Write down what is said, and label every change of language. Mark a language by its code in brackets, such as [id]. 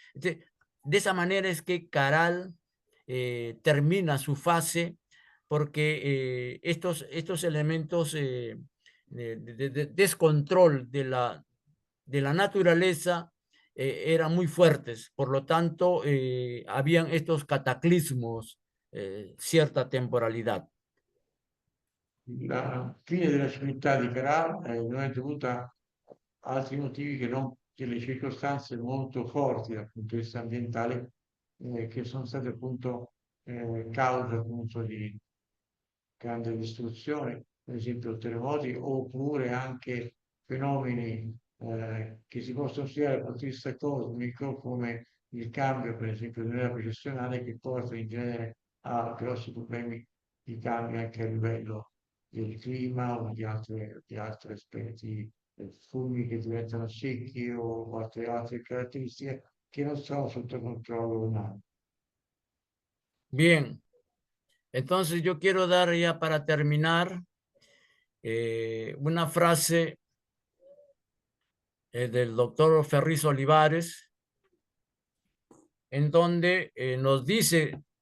[es] De esa manera es que Caral termina su fase, porque estos elementos de descontrol de la naturaleza eran muy fuertes. Por lo tanto, habían estos cataclismos, cierta temporalidad. [it] La fine della civiltà di Caral non è dovuta a altri motivi che non delle circostanze molto forti dal punto di vista ambientale che sono state appunto cause appunto di grande distruzione, per esempio terremoti, oppure anche fenomeni che si possono studiare dal punto di vista cosmico, come il cambio, per esempio, dell'era precessionale, che porta in genere a grossi problemi di cambio anche a livello del clima o di altri aspetti funghi che diventano secchi o altre caratteristiche che non sono sotto controllo umano. [es] Bien, entonces yo quiero dar ya para terminar una frase del doctor Ferriz Olivares, en donde nos dice